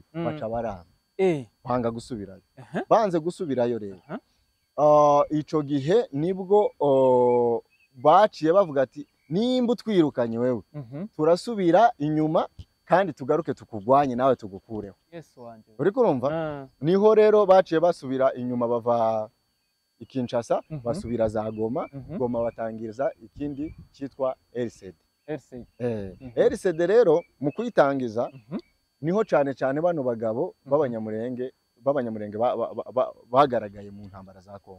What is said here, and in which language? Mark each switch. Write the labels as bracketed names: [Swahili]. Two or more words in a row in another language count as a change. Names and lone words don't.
[Rundi] Baca baranga banga gusubirayo. Banze gusubirayo rero ico gihe nibwo baciye bavuga ati nimba twirukanye wewe turasubira inyuma kandi tugaruke tukugwanye nawe tugukureho. Uri kurumva? Niho rero baciye basubira inyuma bava i Kinshasa basubira za Goma. Goma batangiriza ikindi cyitwa RCD. RCD rero mu kuyitangiza niho cyane bano bagabo b'abanyamurenge bagaragaye mu ntambara za Kongo.